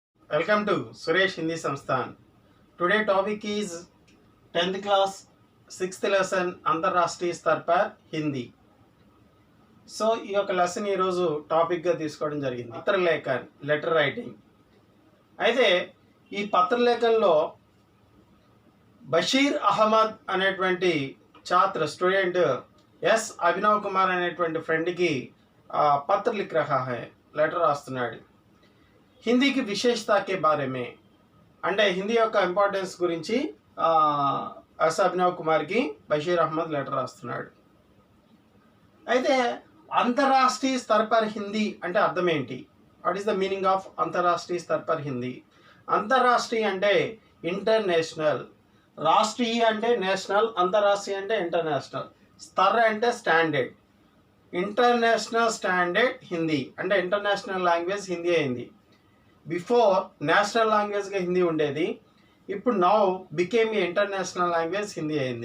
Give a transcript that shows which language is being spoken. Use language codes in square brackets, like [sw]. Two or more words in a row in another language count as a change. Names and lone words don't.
[en] Welcome to Suresh Hindi Samsthan. Today topic is 10th class 6th lesson [hi] अंतर्राष्ट्रीय स्तर पर हिंदी. [te] సో ఈ యొక్క లెసన్ ఈరోజు టాపిక్గా తీసుకోవడం జరిగింది. పత్రలేఖన్, [en] letter writing. [te] అయితే ఈ పత్రలేఖన్లో బషీర్ అహ్మద్ అనేటువంటి స్టూడెంట్ ఎస్ అభినవ్ కుమార్ అనేటువంటి ఫ్రెండ్కి [hi] पत्र लिख रहा है, [te] లెటర్ రాస్తున్నాడు. [hi] हिंदी की विशेषता के बारे में, [te] అంటే హిందీ యొక్క ఇంపార్టెన్స్ గురించి ఎస్ అభినవ్ కుమార్కి బషీర్ అహ్మద్ లెటర్ రాస్తున్నాడు. అయితే [hi] अंतर्राष्ट्रीय स्तर पर हिंदी [te] అంటే అర్థం ఏంటి? [en] What is the meaning of [hi] अंतर्राष्ट्रीय स्तर पर हिंदी? [te] అంతర్రాష్ట్రీయ అంటే ఇంటర్నేషనల్, రాష్ట్రీయ అంటే నేషనల్, అంతర్రాష్ట్రీయ అంటే ఇంటర్నేషనల్, స్తర్ అంటే స్టాండర్డ్. [en] international standard Hindi [te] అంటే [en] international language Hindi [te] అయింది. [en] before national languageగా [te] హిందీ ఉండేది, ఇప్పుడు [en] now became a international language Hindi [te] అయింది.